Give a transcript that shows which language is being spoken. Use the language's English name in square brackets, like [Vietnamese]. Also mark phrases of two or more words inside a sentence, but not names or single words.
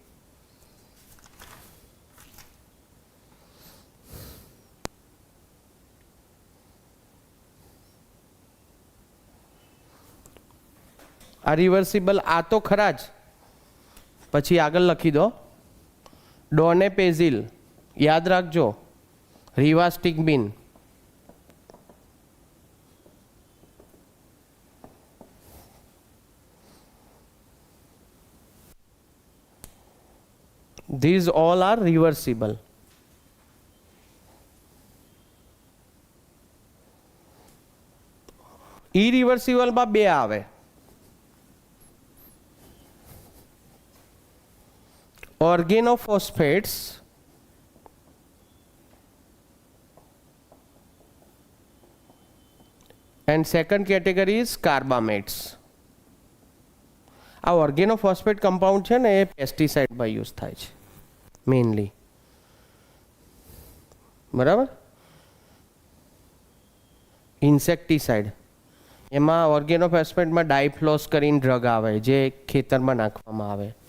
[Gujarati] આ રિવર્સિબલ આ તો ખરા જ, પછી આગળ લખી દો ડોનેપેઝિલ, યાદ રાખજો, રિવાસ્ટિગ્મિન. [English] These all are reversible. [Gujarati] Irreversible માં બે આવે, [English] organophosphates and second category is carbamates. [Gujarati] આ ઓર્ગેનોફોસ્ફેટ કમ્પાઉન્ડ છે ને એ પેસ્ટિસાઇડમાં યુઝ થાય છે મેઇનલી, બરાબર. ઇન્સેક્ટિસાઇડ એમાં ઓર્ગેનોફોસ્ફેટમાં ડાયફ્લોસ કરીને ડ્રગ આવે જે ખેતરમાં નાખવામાં આવે.